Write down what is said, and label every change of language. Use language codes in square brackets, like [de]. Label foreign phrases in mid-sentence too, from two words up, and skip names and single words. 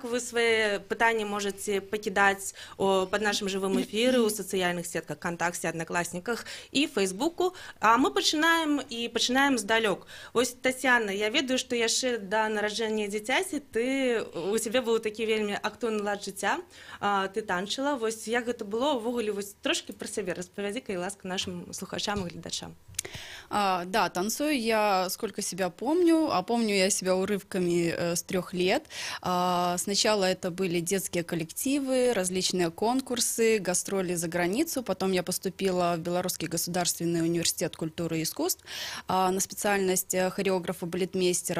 [be] Вы свае пытанні можаце пакідаць пад нашым жывым эфіры ў сацыяльных сетках, кантакце, аднакласніках і фейсбуку. А мы пачынаем здалёк. Вось, Тацяна, я ведаю, што яшчэ да нараджэння дзіцяці у цябе быў такі вельмі актыўны лад жыцця, ты танчыла. Вось як гэта было, увогуле, вось трошки про сябе распавядзі, калі ласка, нашим слухачам и глядачам. [ru] Да, танцую я сколько себя помню, а помню я себя урывками с 3 лет. Сначала это были детские коллективы, различные конкурсы, гастроли за границу. Потом я поступила в Белорусский государственный университет культуры и искусств на специальность хореографа-балетмейстера.